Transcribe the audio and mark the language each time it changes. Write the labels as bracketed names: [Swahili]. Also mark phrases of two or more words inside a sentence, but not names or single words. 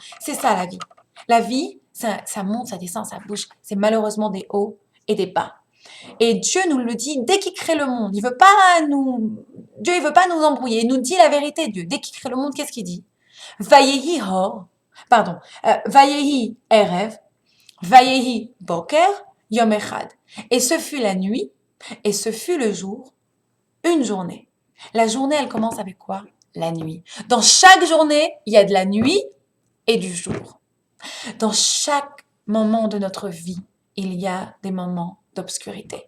[French] C'est ça la vie. La vie, ça monte, ça descend, ça bouge. C'est malheureusement des hauts et des bas. Et Dieu nous le dit dès qu'il crée le monde. Dieu, il veut pas nous embrouiller. Il nous dit la vérité, Dieu. Dès qu'il crée le monde, qu'est-ce qu'il dit? [Hebrew] ויהי אור, pardon, ויהי ערב, ויהי בוקר, יום אחד. [French] Et ce fut la nuit, et ce fut le jour, une journée. La journée, elle commence avec quoi? La nuit. Dans chaque journée, il y a de la nuit et du jour. Dans chaque moment de notre vie, il y a des moments d'obscurité.